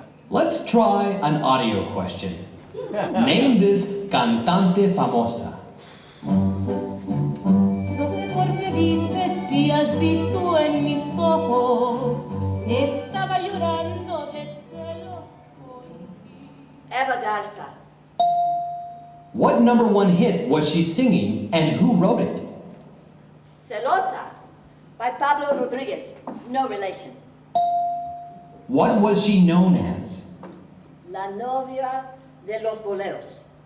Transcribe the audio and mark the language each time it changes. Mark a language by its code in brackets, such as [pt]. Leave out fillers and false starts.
[en] Let's try an audio question. Name this [es] cantante famosa. No sé por qué dices que has visto en mis ojos. Estaba llorando de celos por ti. Eva Garza. [en] What #1 hit was she singing and who wrote it? Celosa by Pablo Rodriguez. No relation. What was she known as? [es] La novia de los boleros.